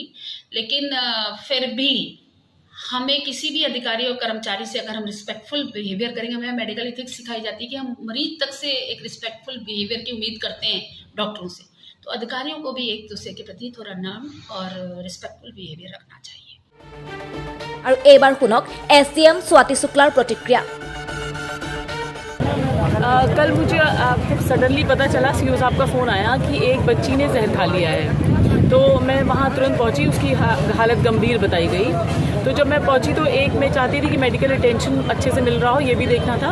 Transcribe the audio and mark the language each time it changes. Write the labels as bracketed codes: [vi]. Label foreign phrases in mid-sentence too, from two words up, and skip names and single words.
[hi] लेकिन फिर भी हमें किसी भी अधिकारी और कर्मचारी से अगर हम [en] respectful behaviour [hi] करेंगे, हमें [en] medical ethics [hi] सिखाई जाती है कि हम मरीज तक से एक [en] respectful behaviour [hi] की उम्मीद करते हैं डॉक्टरों से, तो अधिकारियों को भी एक दूसरे के प्रति थोड़ा नर्म और [en] respectful behaviour [hi] रखना चाहिए। [as] और এইবাৰ শুনক এছডিএম স্বাতী শুক্লাৰ প্ৰতিক্ৰিয়া। [hi] कल मुझे सडनली पता चला, सीओ साहब का फ़ोन आया कि एक बच्ची ने जहर खा लिया है। तो मैं वहाँ तुरंत पहुँची, उसकी हालत गंभीर बताई गई। तो जब मैं पहुँची तो एक मैं चाहती थी कि मेडिकल अटेंशन अच्छे से मिल रहा हो, ये भी देखना था।